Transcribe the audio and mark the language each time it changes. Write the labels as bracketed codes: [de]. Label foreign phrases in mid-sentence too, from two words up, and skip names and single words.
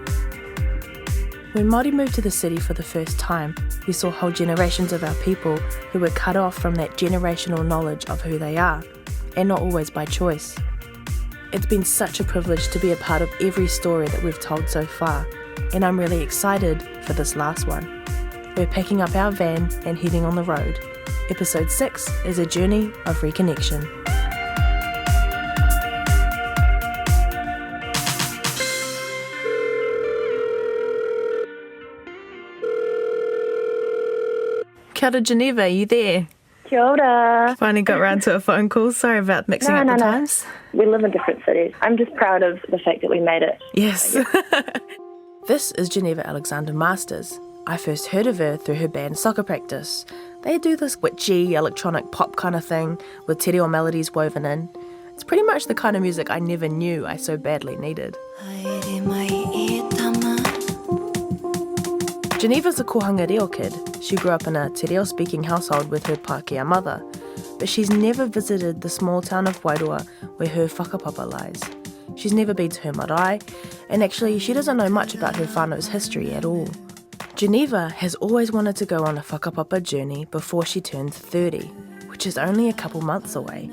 [en] When Māori moved to the city for the first time, we saw whole generations of our people who were cut off from that generational knowledge of who they are, and not always by choice. It's been such a privilege to be a part of every story that we've told so far, and I'm really excited for this last one. We're packing up our van and heading on the road. Episode 6 is a journey of reconnection. [mi] Kia ora, [en] Geneva, are you there? [mi] Kia ora. [en] Finally got round to a phone call. Sorry about mixing up the times. We live in different cities. I'm just proud of the fact that we made it. Yes. This is Geneva Alexander-Marsters. I first heard of her through her band Soccer Practice. They do this witchy, electronic pop kind of thing with [mi] te reo [en] melodies woven in. It's pretty much the kind of music I never knew I so badly needed. Geneva's a [mi] kohanga reo [en] kid. She grew up in a [mi] te reo [en] speaking household with her Pākehā mother, but she's never visited the small town of Wairua where her whakapapa lies. She's never been to her marae, and actually she doesn't know much about her whānau's history at all. Geneva has always wanted to go on a whakapapa journey before she turns 30, which is only a couple months away.